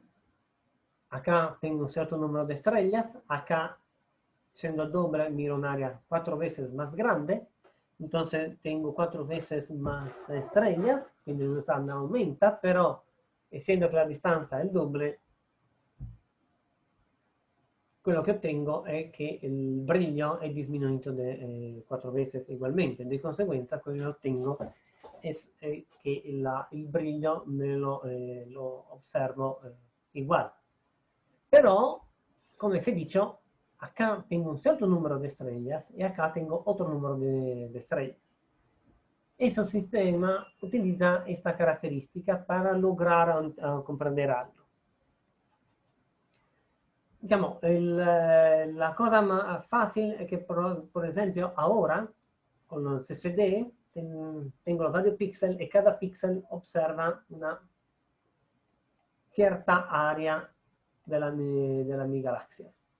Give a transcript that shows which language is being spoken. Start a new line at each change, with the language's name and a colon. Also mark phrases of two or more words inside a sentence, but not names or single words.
Spanish: acá tengo un cierto número de estrellas, acá siendo doble miro un área 4 veces más grande, entonces tengo 4 veces más estrellas,
Italian: quindi il risultato aumenta, però essendo che la distanza è il doble, quello che ottengo è che il brillo è diminuito di 4 veces ugualmente, di conseguenza quello che ottengo è che il brillo me lo osservo uguale. Però, come si dice,
Spanish: acá tengo un cierto número de estrellas y acá tengo otro número de estrellas. Ese sistema utiliza esta característica para lograr comprender algo. Diciamo, la cosa más fácil es que, por ejemplo, ahora, con los CCD, tengo los varios píxeles y cada píxel observa una cierta área de las mi galaxias.